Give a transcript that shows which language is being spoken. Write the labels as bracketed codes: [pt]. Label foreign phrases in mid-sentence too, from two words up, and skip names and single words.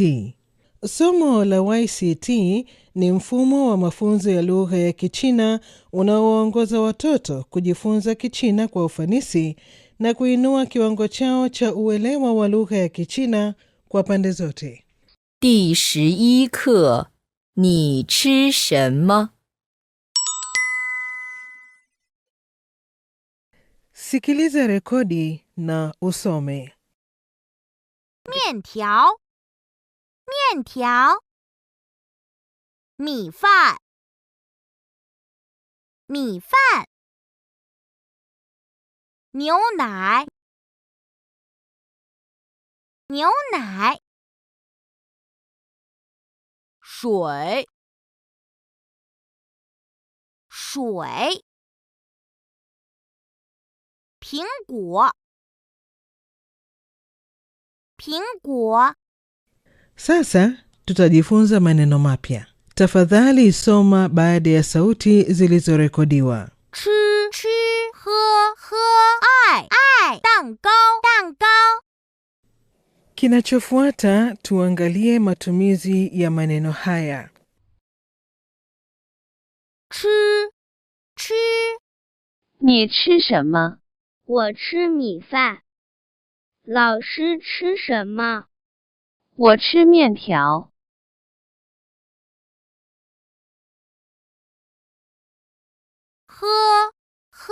[sw] Somo la YCT ni mfumo wa mafunzo ya lugha ya Kichina unaowaongoza watoto kujifunza Kichina kwa ufanisi na kuinua kiwango chao cha uelewa wa lugha ya Kichina kwa pande zote. [zh] 第11课，你吃什么？ [sw] Sikiliza rekodi na usome. [zh] 面条，面条，米饭，米饭，牛奶，牛奶，水，水，苹果，苹果。 [sw] Sasa tutajifunza maneno mapya. Tafadhali soma baada ya sauti zilizorekodiwa. [zh] 吃吃喝喝爱爱蛋糕蛋糕 [sw] Kinachofuata tuangalie matumizi ya maneno haya. [zh] 吃吃你吃什么？我吃米饭。老师吃什么？我吃面条。喝喝